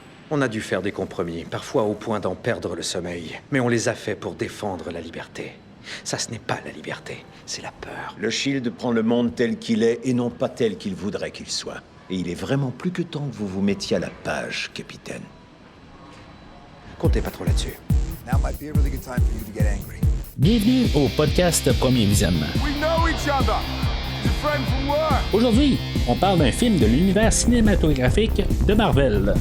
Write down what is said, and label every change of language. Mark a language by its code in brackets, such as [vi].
[fr] On a dû faire des compromis, parfois au point d'en perdre le sommeil. Mais on les a fait pour défendre la liberté. Ça, ce n'est pas la liberté, c'est la peur. Le Shield prend le monde tel qu'il est et non pas tel qu'il voudrait qu'il soit. Et il est vraiment plus que temps que vous vous mettiez à la page, capitaine. Comptez pas trop là-dessus. [en] Now might be a really good time for you to get angry. [fr] Bienvenue au podcast Premier Visionnement. [en] We know each other. He's a friend from work. [fr] Aujourd'hui, on parle d'un film de l'univers cinématographique de Marvel.